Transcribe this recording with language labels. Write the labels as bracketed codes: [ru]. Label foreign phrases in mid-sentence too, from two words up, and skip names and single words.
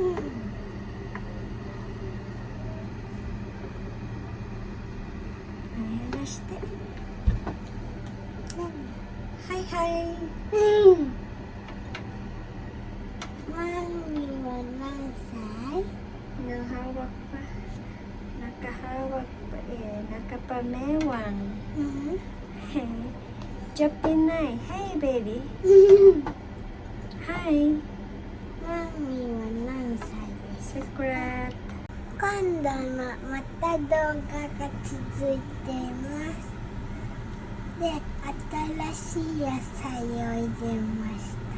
[ja] 話して。はいはい。マミは何歳 [tl] Nahawak pa. Nakahawak pa eh. Nakapamewang. Job Pinay. [en] Hey baby. [tl] Hi. [ja] マミは何歳ですか？ Secret. 今度のまた動画が続いています。で、新しい野菜を入れました。